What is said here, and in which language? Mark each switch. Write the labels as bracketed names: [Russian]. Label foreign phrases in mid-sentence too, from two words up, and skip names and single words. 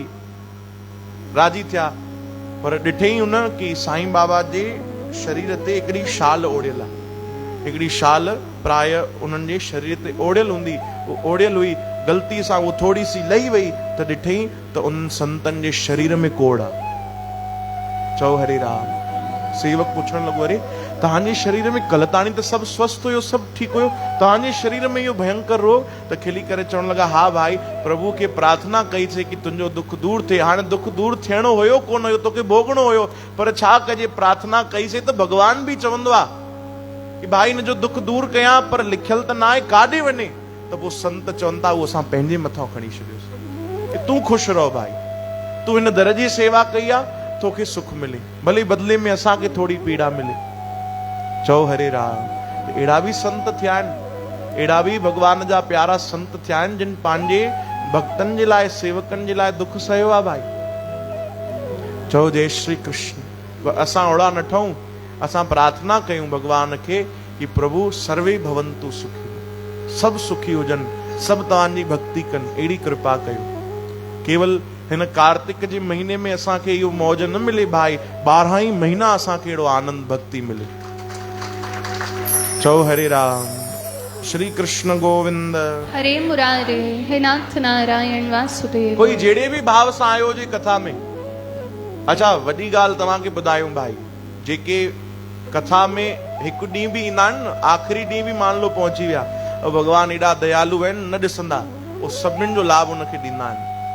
[Sindhi] राजी थिया, पर ॾिठईं हुन कि साईं बाबा जे शरीर ते हिकिड़ी शाल ओढ़ियल आहे। हिकिड़ी शाल प्राय उन्हनि जे शरीर ते ओढ़ियल हूंदी, उहो ओढ़ियल हुई, ग़लती सां उहो थोड़ी सी लही वई, त ॾिठईं त उन संतनि जे शरीर में कोढ़ आहे। चओ हरे राम। सेवक पुछण लॻो, अरे तव्हांजे शरीर में कल ताणी त सभु स्वस्थ हुयो, सभु ठीकु हुयो, तव्हांजे शरीर में इहो भयंकर रोग? त खिली करे चवण लॻा, हा भाई, प्रभु खे प्रार्थना कई थे कि तुंहिंजो दुख दूर थिए। हाणे दुख दूर थियणो हुयो कोन हुयो, तोखे भोगणो हुयो, पर छा कजे, प्रार्थना कईसीं त भॻवान बि चवंदो आहे कि भाई ने जो दुख दूर कया पर लिखियल त ना आहे काॾे वञे, त पोइ संत चवनि था उहो असां पंहिंजे मथां खणी छॾियोसीं कि तूं ख़ुशि रहो भाई, तूं हिन दर जी सेवा कई आहे, तोखे सुख मिले, भले बदले में असांखे थोड़ी पीड़ा मिले। चओ हरे राम। अहिड़ा बि संत थिया आहिनि, अहिड़ा बि भगवान जा प्यारा संत थिया आहिनि जिन पंहिंजे भक्तनि जे लाइ, सेवकनि जे लाइ दुख सहियो आहे भाई। चओ जय श्री कृष्ण। असां ओड़ा न ठहूं, असां प्रार्थना कयूं भगवान खे कि प्रभु [Sanskrit] सर्वे भवंतु सुखी, [Sindhi] सब सुखी हुजनि, सब तव्हांजी भक्ति कनि, अहिड़ी कृपा कयो। केवल हिन कार्तिक जे महीने में असांखे इहो मौज न मिले भाई, 12 ई महीना असांखे अहिड़ो आनंद भक्ति मिले। चओ हरे राम। श्री कृष्ण गोविंद हरे मुरारे, हे नाथ नारायण वासुदेव। कोई जहिड़े बि भाव सां आयो हुजे कथा में। अच्छा वॾी ॻाल्हि तव्हांखे ॿुधायूं भाई, जेके कथा में हिकु ॾींहुं बि ईंदा आहिनि न, आख़िरी ॾींहुं बि [Hindi] मान लो [Sindhi] पहुची विया, भगवान एॾा दयालु आहिनि, न ॾिसंदा, उहो सभिनीनि जो लाभ उनखे ॾींदा आहिनि।